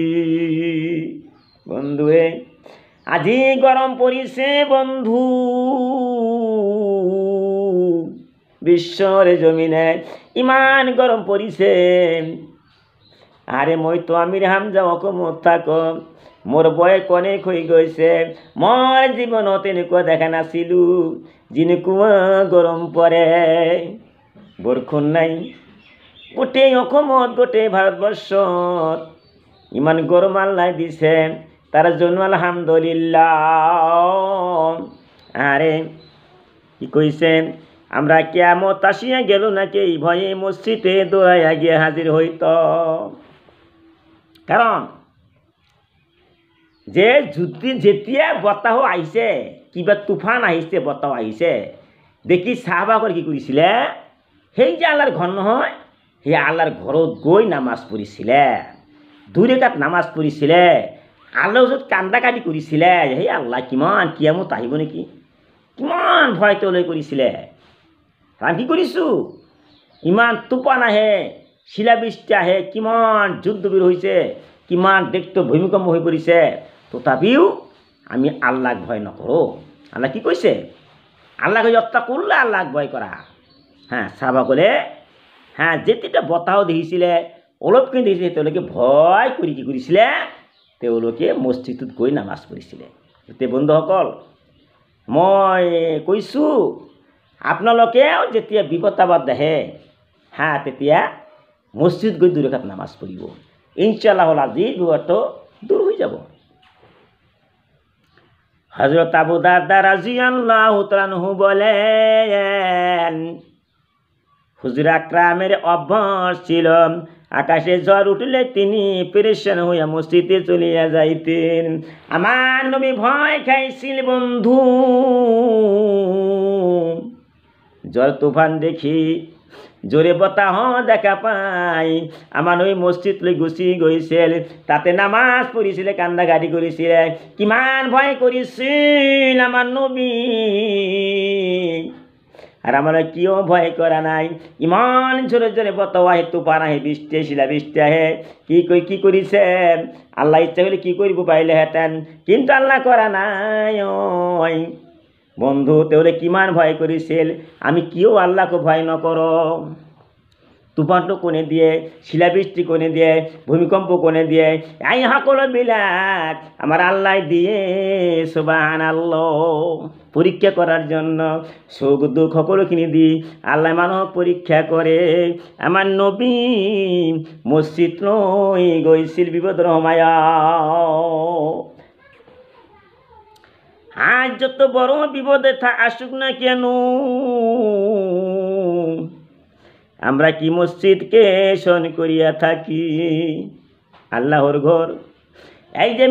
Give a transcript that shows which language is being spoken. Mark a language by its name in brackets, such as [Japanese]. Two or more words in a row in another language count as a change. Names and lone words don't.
[Assamese] বন্ধুরে, আজি গরম পড়িছে বন্ধু, বিশ্বর জমিনে ইমান গরম পড়িছে। আরে মই তো আমির হামজা অকমত থাক, মোর বয়স অনেক হয়ে গৈছে, মোর জীবনত এনেকুৱা দেখা নাছিলো যেনেকুৱা গরম পড়ে। বৰষুণ নাই, গোটেই অসমত গোটেই ভারতবর্ষত ইমান গরম আল্লাহ দিছে, তার জন্য আলহামদুলিল্লাহ। [Bangla] আরে কি কইছে, আমরা কিয়ামত আসিয়া গেল নাকি এই ভয়ে মসজিদে দৌড়াইয়া গিয়ে হাজির হইত। [Assamese] কারণ যে যেতিয়া বতাহ আহিছে, কিবা তুফান আহিছে, বতাহ আহিছে দেখি সাহাবাসকলে কি কৰিছিলে, সেই যে আল্লাহৰ ঘৰ নহয়, সেই আল্লাহৰ ঘৰত গৈ নামাজ পঢ়িছিলে, 2 ৰাকাত নামাজ পঢ়িছিলে, আল্লাহৰ ওচৰত কান্দা কাটি কৰিছিলে। সেই আল্লাহ কিমান কিয়ামত আহিব নেকি, কিমান ভয় তলৈ কৰিছিলে। আমি কি কৰিছোঁ, ইমান তুফান আহে, শিলাবৃষ্টি আহে, কিমান যুদ্ধবীৰ হৈছে, কিমান দেশটো ভূমিকম্প হৈ পৰিছে, তথাপিও আমি আল্লাহক ভয় নকৰোঁ। আল্লাহ কি কৈছে? আল্লাহ কৈছে অত্তাকুল্লাহ, আল্লাহক ভয় কৰা। হ্যাঁ, সাহাবাসকলে হ্যাঁ যেতিটা বতাহ দেখিছিলে, অলপখিনি দেখিছিলে, তেওঁলোকে ভয় কৰি কি কৰিছিলে, তেওঁলোকে মছজিদত গৈ নামাজ পঢ়িছিলে। এতিয়া বন্ধুসকল, মই কৈছোঁ আপোনালোকেও যেতিয়া বিপদ আপদ আহে, হ্যাঁ তেতিয়া মছজিদ গৈ 2 ৰাকাত নামাজ পঢ়িব। ইনশাআল্লাহ আজিৰ বিপদটো দূৰ হৈ যাব। [Bangla] হযরত আবু দারদা [Arabic] رضي الله عنه [Bangla] বলেন, হুজুর আকরামের অভ্যাস ছিল আকাশে ঝড় উঠলে তিনি পেরেশান হইয়া মসজিদে চলিয়া যাইতেন। [Assamese] আমার নবী ভয় খাইছিল বন্ধু, ঝড় তুফান দেখি, জোরে বতাহ দেখা পাই, আমার নবী মসজিদ লৈ গুচি গৈছিল, তাতে নামাজ পঢ়িছিলে, কান্দাকাটি কৰিছিলে, কিমান ভয় কৰিছিল আমার নবী। আর আমার কিও ভয় করা নাই ইমান জোরে জোরে বতাও আহে তুফান আহে বৃষ্টি শিলা বৃষ্টি আহে কি করিছে আল্লাহ ইচ্ছা করলে কি করিব পাইলে হেতেন কিন্তু আল্লাহ করা নাই ওই বন্ধু তেওরে কিমান ভয় করিছিল আমি কিও আল্লাহকে ভয় নকর তুফানটো কোনে দিয়ে শিলাবৃষ্টি কোনে দিয়ে ভূমিকম্প কোনে দিয়ে এই সকলো বিলাক আমার আল্লাহ দিয়ে সুবহানাল্লাহ [Bangla] পরীক্ষা করার জন্য [Assamese] সুখ দুঃখ সকলোখিনি দি আল্লাহ মানুহক পরীক্ষা করে আমার নবী মসজিদ লৈ গৈছিল বিপদৰ সময়ত [Bangla] আজ যত বড় বিপদে আসুক না কেন আমরা কি মসজিদকে শোন করিয়া থাকি আল্লাহর ঘর এই যে